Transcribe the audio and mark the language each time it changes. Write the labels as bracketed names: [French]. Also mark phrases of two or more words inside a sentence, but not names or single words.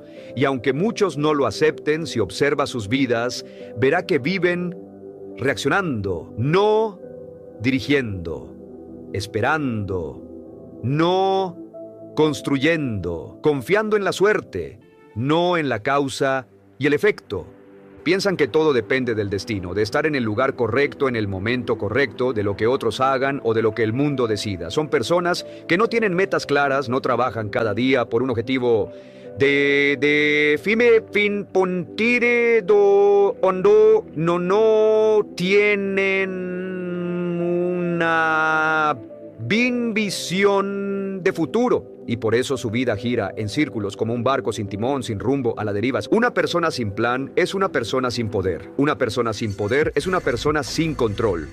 [Spanish] Y aunque muchos no lo acepten, si observa sus vidas, verá que viven reaccionando, no dirigiendo, esperando, no construyendo, confiando en la suerte, no en la causa y el efecto. Piensan que todo depende del destino, de estar en el lugar correcto, en el momento correcto, de lo que otros hagan o de lo que el mundo decida. Son personas que no tienen metas claras, no trabajan cada día por un objetivo de fime fin puntire do ondo, no tienen una visión de futuro. Y por eso su vida gira en círculos como un barco sin timón, sin rumbo, a la deriva. Una persona sin plan es una persona sin poder. Una persona sin poder es una persona sin control.